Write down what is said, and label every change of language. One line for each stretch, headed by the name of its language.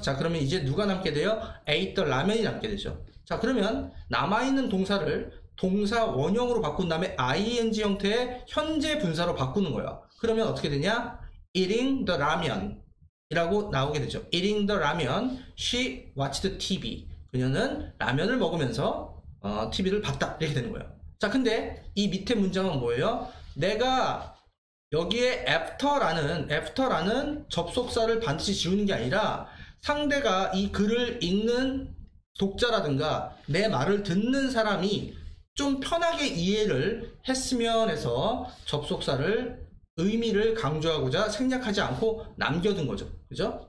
Korean: 자, 그러면 이제 누가 남게 돼요?
English: ate the
Korean: 라면이 남게 되죠. 자, 그러면 남아있는 동사를 동사 원형으로 바꾼 다음에 ing 형태의 현재 분사로 바꾸는 거예요. 그러면 어떻게 되냐?
English: eating the ramen
Korean: 이라고 나오게 되죠.
English: eating the ramen, she watched TV.
Korean: 그녀는 라면을 먹으면서 TV를 봤다. 이렇게 되는 거예요. 자, 근데 이 밑에 문장은 뭐예요? 내가 여기에 after라는 접속사를 반드시 지우는 게 아니라 상대가 이 글을 읽는 독자라든가 내 말을 듣는 사람이 좀 편하게 이해를 했으면 해서 접속사를 의미를 강조하고자 생략하지 않고 남겨둔 거죠. 그죠?